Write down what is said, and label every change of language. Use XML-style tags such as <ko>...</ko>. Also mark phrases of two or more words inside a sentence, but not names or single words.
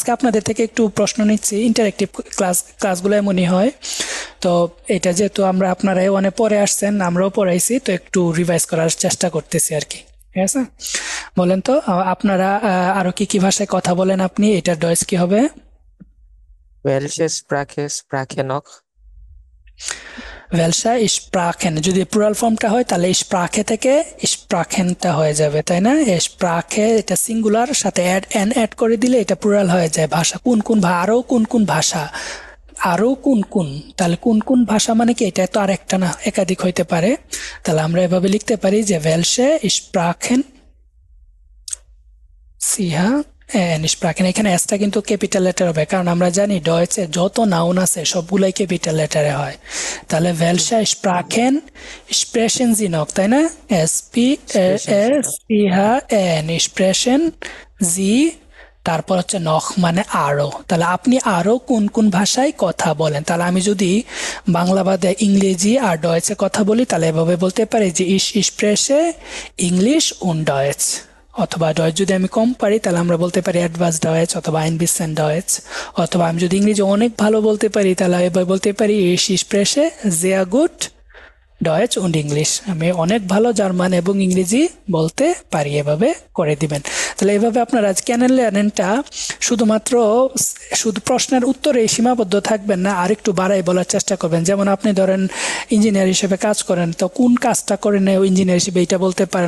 <bn>আজকে আপনাদের থেকে একটু প্রশ্ন নিচ্ছি, ইন্টারেক্টিভ ক্লাসগুলো এমনই হয়। তো এটা যেহেতু আপনারা অনেক পরে আসছেন, আমরাও পড়াইছি, তো একটু রিভাইজ করার চেষ্টা করতেছি আর কি। ঠিক আছে, বলেন তো আপনারা আরো কি কি ভাষায় কথা বলেন আপনি? এটার ডয়েস কি হবে?</bn> <de>Welche Sprache noch? Welche Sprachen,</de> <bn>যদি প্লুরাল ফর্মটা হয় তাহলে স্প্রাখে থেকে স্প্রাখেনটা হয়ে যাবে, তাই না? স্প্রাখে এটা সিঙ্গুলার, সাথে অ্যাড করে দিলে এটা প্লুরাল হয়ে যায়। ভাষা কোন কোন আরো কোন কোন ভাষা আরো কোন কোন, তাহলে কোন কোন ভাষা মানে কি, এটা তো আর একটা না, একাধিক হইতে পারে। তাহলে আমরা এভাবে লিখতে পারি যে</bn> <de>welche Sprachen Sie Sprachen,</de> <bn>এখানে এসটা কিন্তু ক্যাপিটাল লেটার হবে, কারণ আমরা জানি ডয়েচে যত নাউন আছে সবগুলাই ক্যাপিটাল লেটারে হয়।</bn> <de>তাহলে welche Sprachen sprechen Sie noch,</de> <bn>তাই না?</bn> <de>SPRECHEN sprechen Sie,</de> <bn>তারপর হচ্ছে নখ মানে আরো। তাহলে আপনি আরো কোন কোন ভাষায় কথা বলেন। তাহলে আমি যদি বাংলা বাদে ইংরেজি আর ডয়েচে কথা বলি, তাহলে এভাবে বলতে পারি যে</bn> <de>ich spreche English und Deutsch।</de> <bn>অথবা ডয়েচ যদি আমি কম পারি, তাহলে আমরা বলতে পারি অ্যাডভান্স ডয়েচ অথবা</bn> <de>ein bisschen Deutsch।</de> <bn>অথবা আমি যদি ইংরেজি অনেক ভালো বলতে পারি, তাহলে এবার বলতে পারি</bn> <de>ich spreche sehr gut Deutsch und Englisch.</de> <bn>আমি অনেক ভালো জার্মান এবং ইংরেজি বলতে পারি, এভাবে করে দিবেন। তাহলে এভাবে আপনারা আজ ক্যানেল লেনেনটা শুধুমাত্র শুধু প্রশ্নের উত্তরে সীমাবদ্ধ থাকবেন না, আরেকটু বাড়াই বলার চেষ্টা করবেন। যেমন আপনি ধরেন ইঞ্জিনিয়ার হিসেবে কাজ করেন, তো কোন কাজটা করেন ইঞ্জিনিয়ার হিসেবে এটা বলতে পারেন।</bn>